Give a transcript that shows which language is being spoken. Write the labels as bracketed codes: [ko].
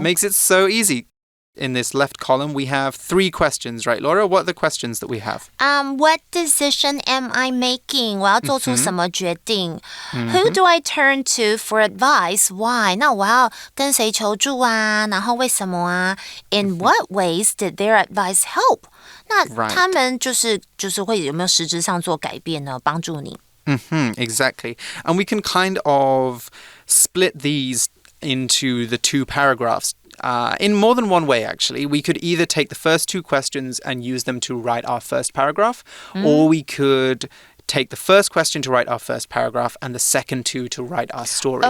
[en] Makes it so easy. In this left column, we have 3 questions, right, Laura? What are the questions that we have? What decision am I making? [zh] 我要做出什么决定？ [en] Who do I turn to for advice? [zh] Why? 那我要跟谁求助啊？然后为什么啊？ In what ways did their advice help? 那他们就是会有没有实质上做改变呢？帮助你。 [en] Exactly. And we can kind of split these into the 2 paragraphs. In more than one way, actually. We could either take the first 2 questions and use them to write our first paragraph, or we could take the first question to write our first paragraph and the second 2 to write our story.